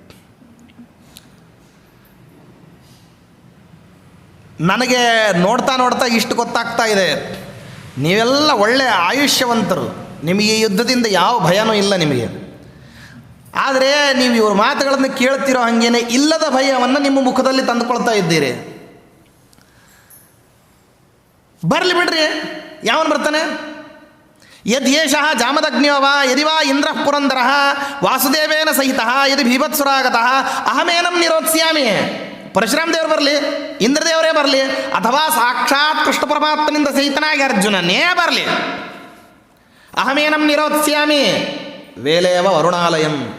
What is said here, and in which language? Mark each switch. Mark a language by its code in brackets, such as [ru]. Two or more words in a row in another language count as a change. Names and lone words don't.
[kn] ನನಗೆ ನೋಡ್ತಾ ನೋಡ್ತಾ ಇಷ್ಟು ಗೊತ್ತಾಗ್ತಾ ಇದೆ, ನೀವೆಲ್ಲ ಒಳ್ಳೆಯ ಆಯುಷ್ಯವಂತರು, ನಿಮಗೆ ಈ ಯುದ್ಧದಿಂದ ಯಾವ ಭಯನೂ ಇಲ್ಲ ನಿಮಗೆ. ಆದರೆ ನೀವು ಇವ್ರ ಮಾತುಗಳನ್ನು ಕೇಳ್ತಿರೋ ಹಾಗೇನೆ ಇಲ್ಲದ ಭಯವನ್ನು ನಿಮ್ಮ ಮುಖದಲ್ಲಿ ತಂದುಕೊಳ್ತಾ ಇದ್ದೀರಿ. ಬರಲಿ ಬಿಡ್ರಿ, ಯಾವನು ಬರ್ತಾನೆ? [sa] ಯದ್ ಯೇಷಃ ಜಾಮದಗ್ನ್ಯೋ ವಾ ಯದಿ ವಾ ಇಂದ್ರಃ ಪುರಂದರಃ ವಾಸುದೇವೇನ ಸಹಿತಃ ಯದಿ ಭೀಭತ್ಸುರಾಗತಃ ಅಹಮೇನಂ ನಿರೋತ್ಸ್ಯಾಮಿ. [kn] ಪರಶುರಾಮ ದೇವರು ಬರಲಿ, ಇಂದ್ರದೇವರೇ ಬರಲಿ, ಅಥವಾ ಸಾಕ್ಷಾತ್ ಕೃಷ್ಣ ಪರಮಾತ್ಮನಿಂದ ಸಹಿತನಾಗಿ ಅರ್ಜುನನೇ ಬರಲಿ, [sa] ಅಹಮೇನಂ ನಿರೋತ್ಸ್ಯಾಮಿ ವೇಲೇವ ವರುಣಾಲಯಂ.